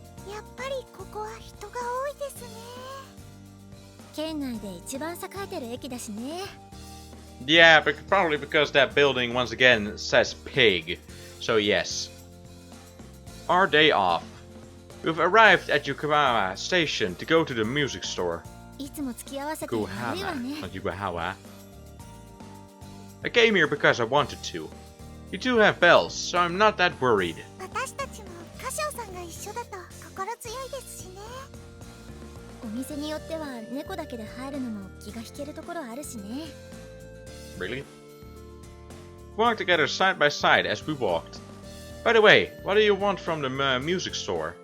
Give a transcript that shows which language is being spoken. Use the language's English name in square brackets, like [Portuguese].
[Japanese] やっぱりここは人が多いですね。県内で一番栄えてる駅だしね。 [English] Yeah, but probably because that building once again says pig. So yes. Our day off. We've arrived at Yokohama Station to go to the music store. [Japanese] いつも付き合わせて悪いわ [English] Yokohama, [Japanese] ね。 [English] not Yokohama. I came here because I wanted to. You two have bells, so I'm not that worried. [Japanese] 私たちも歌唱さんが一緒だと心強いですしね。お店によっては猫だけで入るのも気が引けるところあるしね。 [English] Really? We walked together side by side as we walked. By the way, what do you want from the music store?